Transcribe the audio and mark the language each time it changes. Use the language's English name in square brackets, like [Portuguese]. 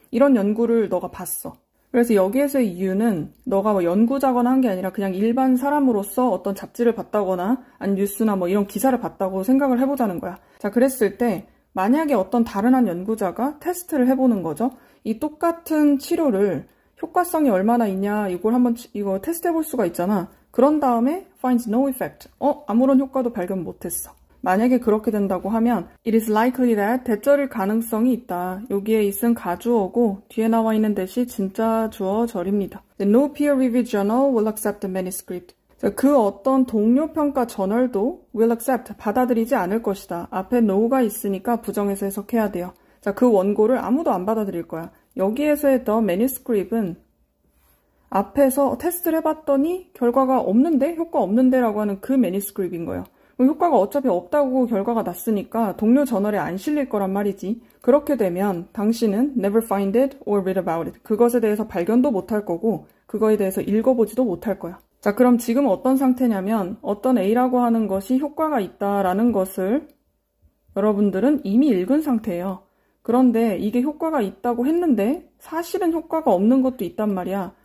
[Korean] 이런 연구를 너가 봤어. 그래서 여기에서의 이유는 너가 뭐 연구자거나 한 게 아니라 그냥 일반 사람으로서 어떤 잡지를 봤다거나 아니 뉴스나 뭐 이런 기사를 봤다고 생각을 해보자는 거야. 자, 그랬을 때 만약에 어떤 다른 한 연구자가 테스트를 해보는 거죠. 이 똑같은 치료를 효과성이 얼마나 있냐 이걸 한번 이거 테스트 해볼 수가 있잖아. 그런 다음에 [English] finds no effect. [Korean] 아무런 효과도 발견 못했어. 만약에 그렇게 된다고 하면 [English] it is likely that [Korean] 대절일 가능성이 있다. 여기에 있은 가주어고 뒤에 나와 있는 대시 진짜 주어 절입니다. [English] The no peer-reviewed journal will accept the manuscript. [Korean] 자, 그 어떤 동료 평가 저널도 will accept, 받아들이지 않을 것이다. 앞에 no가 있으니까 부정해서 해석해야 돼요. 자, 그 원고를 아무도 안 받아들일 거야. 여기에서의 the manuscript은 앞에서 테스트를 해봤더니 결과가 없는데? 효과 없는데? 라고 하는 그 manuscript인 거예요. 효과가 어차피 없다고 결과가 났으니까 동료 저널에 안 실릴 거란 말이지. 그렇게 되면 당신은 [English] never find it or read about it. [Korean] 그것에 대해서 발견도 못할 거고 그거에 대해서 읽어보지도 못할 거야. 자, 그럼 지금 어떤 상태냐면 어떤 A라고 하는 것이 효과가 있다라는 것을 여러분들은 이미 읽은 상태예요. 그런데 이게 효과가 있다고 했는데 사실은 효과가 없는 것도 있단 말이야.